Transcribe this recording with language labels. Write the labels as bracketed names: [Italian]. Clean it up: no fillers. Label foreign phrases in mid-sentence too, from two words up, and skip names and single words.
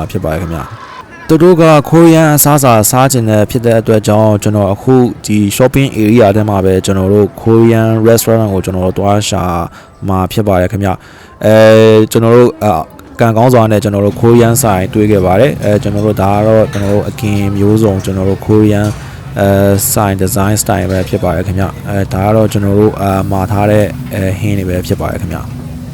[Burmese] ဖြစ်ပါတယ်ခင်ဗျသူတို့က Korean အစားစားချင်တဲ့ဖြစ်တဲ့အတွက်ကြောင့်ကျွန်တော်အခုဒီ [English] shopping area [Burmese] ထဲမှာပဲကျွန်တော်တို့ [English] Korean restaurant [Burmese] ကိုကျွန်တော်တို့တွားရှာမှာဖြစ်ပါတယ်ခင်ဗျကျွန်တော်တို့ကံကောင်းစွာနဲ့ကျွန်တော်တို့ Korean ဆိုင်တွေ့ခဲ့ပါတယ်ကျွန်တော်တို့ဒါကတော့ကျွန်တော်တို့အကင်မျိုးစုံကျွန်တော်တို့ [English] Korean sign design style [Burmese] ပဲဖြစ်ပါတယ်ခင်ဗျဒါကတော့ကျွန်တော်တို့မှာထားတဲ့ဟင်းတွေပဲဖြစ်ပါတယ်ခင်ဗျ